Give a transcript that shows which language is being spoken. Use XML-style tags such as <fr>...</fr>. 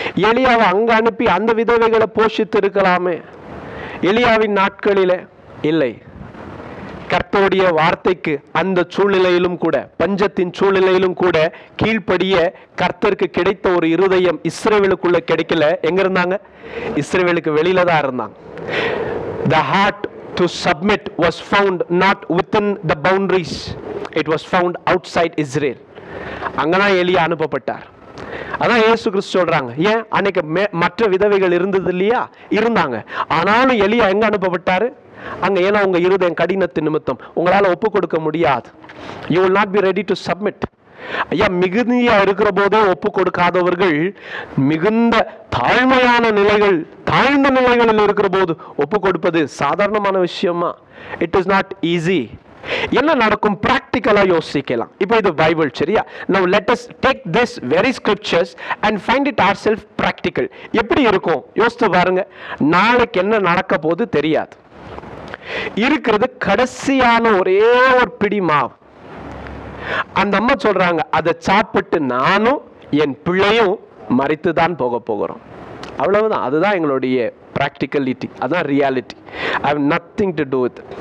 <ta>எலியாவை அங்க அனுப்பி அந்த விதவைகளை போஷித்து இருக்கலாமே. எலியாவின் நாட்களிலே இல்லை. கர்த்தருடைய வார்த்தைக்கு அந்த சூழ்நிலையிலும் கூட, பஞ்சத்தின் சூழ்நிலையிலும் கூட கீழ்ப்படிய கர்த்தருக்கு கிடைத்த ஒரு இருதயம் இஸ்ரவேலுக்குள்ள கிடைக்கல. எங்க இருந்தாங்க? இஸ்ரவேலுக்கு வெளியில தான் இருந்தாங்க.</ta> <en>The heart to submit was found not within the boundaries, it was found outside Israel.</en> <ta>அங்கதான் எலியா அனுப்பப்பட்டார். அதான் இயேசு கிறிஸ்து சொல்றாங்க. ஏன் அன்னைக்கு மற்ற விதவைகள் இருந்தது இல்லையா? இருந்தாங்க. ஆனாலும் எலியா எங்க அனுப்பப்பட்டாரு? அங்க. ஏன்னா உங்க இருதயம் கடினத்தின் நிமித்தம் உங்களால ஒப்பு கொடுக்க முடியாது.</ta> <en>You will not be ready to submit.</en> <ta>ஐயா, மிகுதியா இருக்கிற போதே ஒப்பு கொடுக்காதவர்கள் மிகுந்த தாழ்மையான நிலைகள், தாழ்ந்த நிலைகளில் இருக்கிற போது ஒப்பு கொடுப்பது சாதாரணமான விஷயமா?</ta> <en>It is not easy.</en> <ta>என்ன நடக்கும்? பிராக்டிக்கலா யோசிக்கலாம். இப்போ இது பைபிள், சரியா?</ta> <en>Now let us take this very scriptures and find it ourselves practical.</en> <ta>எப்படி இருக்கும் யோசித்து பாருங்க. நாளைக்கு என்ன நடக்க போது தெரியாது. இருக்கிறது கடைசியான ஒரே ஒரு பிடி மாவு. அந்த அம்மா சொல்றாங்க, அதை சாப்பிட்டு நானும் என் பிள்ளையும் மரித்து தான் போகிறோம். அவ்வளவுதான். அதுதான் எங்களுடைய ப்ராக்டிகலிட்டி, அதுதான் reality.</ta> <en>I have nothing to do with.</en>